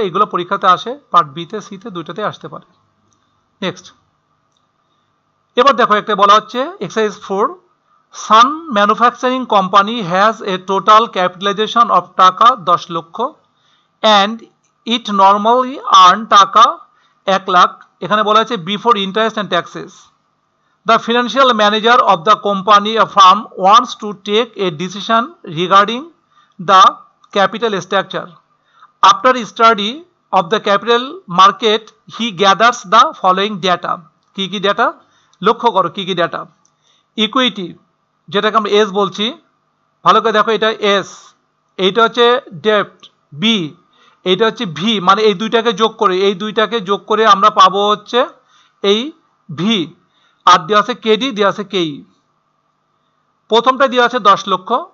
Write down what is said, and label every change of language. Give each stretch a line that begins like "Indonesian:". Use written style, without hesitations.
Bangla: এইগুলো পরীক্ষাতে আসে, পার্ট বিতে সিতে দুইটাতে আসতে পারে। নেক্সট, এবার দেখো একটা বলা হচ্ছে
English: Exercise 4, sun manufacturing company has a total capitalization of taka 10 lakh and it normally earn taka 1 lakh.
Bangla: এখানে বলা হচ্ছে
English: Before interest and taxes. The financial manager of the company firm wants to take a decision regarding the capital structure. After study of the capital market, he gathers the following data.
Bangla: কি কি data লক্ষ্য করো, কি কি data. Equity, যেটাকে আমরা S বলছি, ভালো করে দেখো, এটা এস, এইটা হচ্ছে ডেপ্ট বি, এইটা হচ্ছে ভি, মানে এই দুইটাকে যোগ করে আমরা পাবো হচ্ছে এই ভি। আর দেওয়া আছে কেডি, দেওয়া আছে কেই। প্রথমটা দেওয়া আছে 10 লক্ষ।